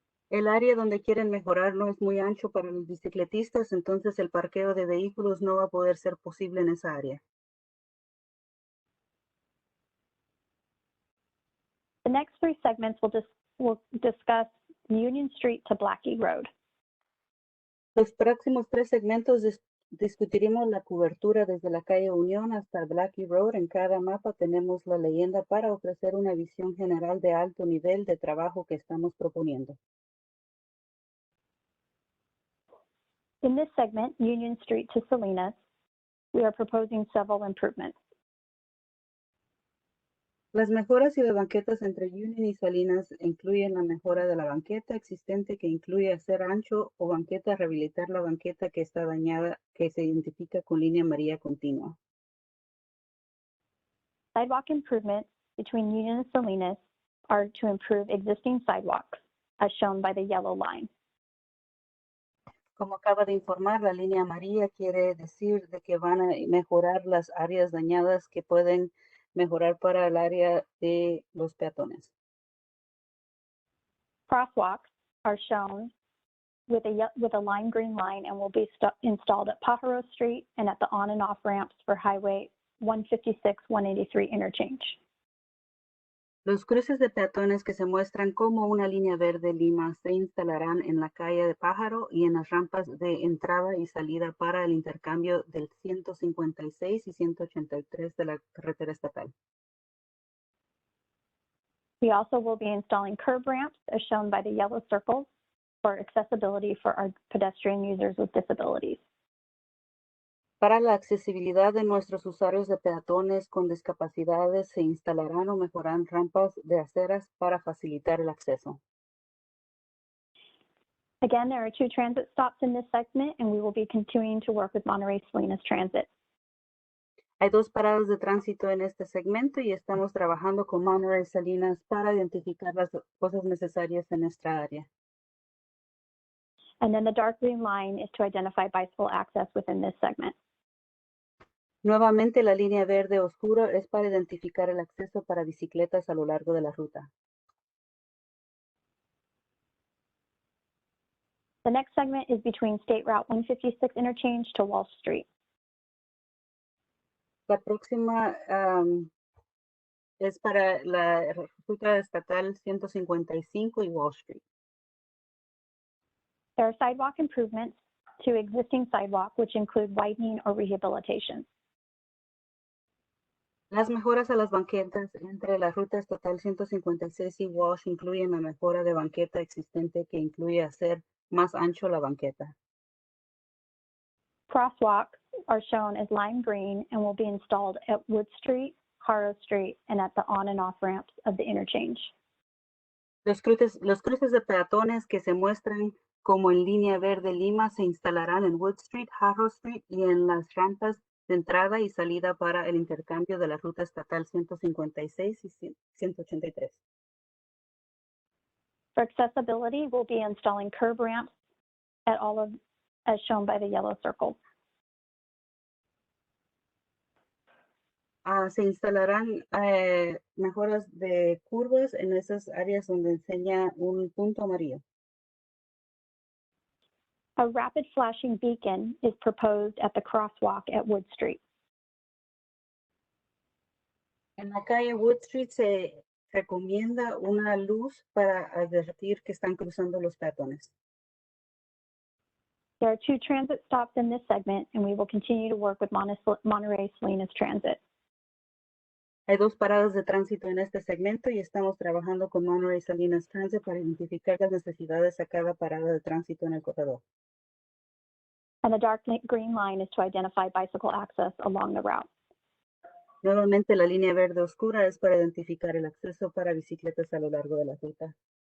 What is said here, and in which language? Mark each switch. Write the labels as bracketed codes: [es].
[es] El área donde quieren mejorar no es muy ancho para los bicicletistas, entonces el parqueo de vehículos no va a poder ser posible en esa área. [en] The next 3 segments will discuss Union Street to Blacky Road. [es] Los próximos 3 segmentos discutiremos la cobertura desde la calle Unión hasta Blacky Road. En cada mapa tenemos la leyenda para ofrecer una visión general de alto nivel de trabajo que estamos proponiendo. [en] In this segment, Union Street to Salinas, we are proposing several improvements. [es] Las mejoras y las banquetas entre Union y Salinas incluyen la mejora de la banqueta existente que incluye hacer ancho o banqueta, rehabilitar la banqueta que está dañada, que se identifica con línea amarilla continua. [en] Sidewalk improvements between Union and Salinas are to improve existing sidewalks, as shown by the yellow line. [es] Como acaba de informar, la línea amarilla quiere decir de que van a mejorar las áreas dañadas que pueden mejorar para el área de los peatones. [en] Crosswalks are shown with a lime green line and will be installed at Pájaro Street and at the on and off ramps for Highway 156-183 Interchange. [es] Los cruces de peatones que se muestran como una línea verde lima se instalarán en la calle de Pájaro y en las rampas de entrada y salida para el intercambio del 156 y 183 de la carretera estatal. [en] We also will be installing curb ramps as shown by the yellow circles for accessibility for our pedestrian users with disabilities. [es] Para la accesibilidad de nuestros usuarios de peatones con discapacidades se instalarán o mejorarán rampas de aceras para facilitar el acceso. [en] Again, there are 2 transit stops in this segment, and we will be continuing to work with Monterey Salinas Transit. [es] Hay 2 paradas de tránsito en este segmento y estamos trabajando con Monterey Salinas para identificar las cosas necesarias en nuestra área. [en] And then the dark green line is to identify bicycle access within this segment. [es] Nuevamente, la línea verde oscura es para identificar el acceso para bicicletas a lo largo de la ruta. [en] The next segment is between State Route 156 Interchange to Wall Street. [es] La próxima es para la ruta estatal 155 y Wall Street. [en] There are sidewalk improvements to existing sidewalk, which include widening or rehabilitation. [es] Las mejoras a las banquetas entre la ruta estatal 156 y Walsh incluyen la mejora de banqueta existente que incluye hacer más ancho la banqueta. [en] Crosswalks are shown as lime green and will be installed at Wood Street, Haro Street, and at the on and off ramps of the interchange. [es] Los cruces de peatones que se muestran como en línea verde lima se instalarán en Wood Street, Haro Street y en las rampas de entrada y salida para el intercambio de la ruta estatal 156 y 183. [en] For accessibility, we'll be installing curb ramps at all of, as shown by the yellow circle. [es] Se instalarán mejoras de curvas en esas áreas donde enseña un punto amarillo. [en] A rapid flashing beacon is proposed at the crosswalk at Wood Street. [es] En la calle Wood Street se recomienda una luz para advertir que están cruzando los peatones. [en] There are 2 transit stops in this segment, and we will continue to work with Monterey Salinas Transit. [es] Hay 2 paradas de tránsito en este segmento y estamos trabajando con Monterey Salinas Transit para identificar las necesidades a cada parada de tránsito en el corredor. [en] And the dark green line is to identify bicycle access along the route. [es] Nuevamente, la línea verde oscura es para identificar el acceso para bicicletas a lo largo de la ruta.